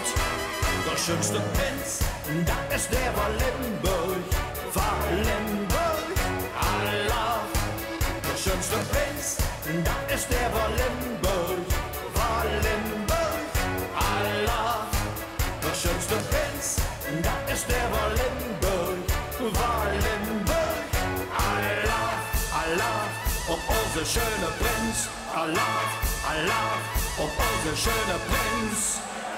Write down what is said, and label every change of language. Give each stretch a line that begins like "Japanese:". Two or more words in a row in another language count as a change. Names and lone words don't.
German: Der schönste Prinz, das ist der von Limburg, Alaaf. Der schönste Prinz, das ist der von Limburg, Alaaf. Der schönste Prinz, das ist der von Limburg, Alaaf, Alaaf,
Dutch: op onze schöne Prins,
German: Alaaf, Alaaf,
Dutch: op onze schöne Prins.